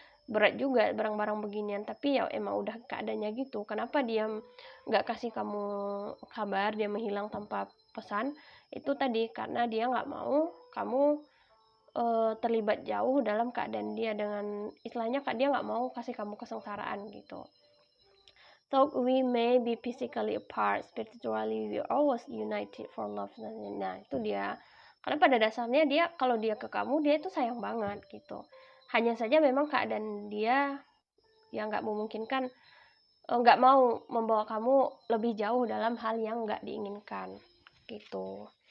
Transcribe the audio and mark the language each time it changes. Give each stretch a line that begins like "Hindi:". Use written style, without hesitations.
Indonesian: Berat juga barang-barang beginian, tapi ya emang udah keadaannya gitu. Kenapa dia nggak kasih kamu kabar, dia menghilang tanpa pesan? Itu tadi karena dia nggak mau kamu terlibat jauh dalam keadaan dia, dengan istilahnya Kak, dia nggak mau kasih kamu kesengsaraan gitu.
English: So we may be physically apart, spiritually we always united for love.
Indonesian: Nah itu dia. Karena pada dasarnya dia, kalau dia ke kamu, dia itu sayang banget gitu. Hanya saja memang keadaan dia yang nggak memungkinkan, nggak mau membawa kamu lebih jauh dalam hal yang nggak diinginkan gitu.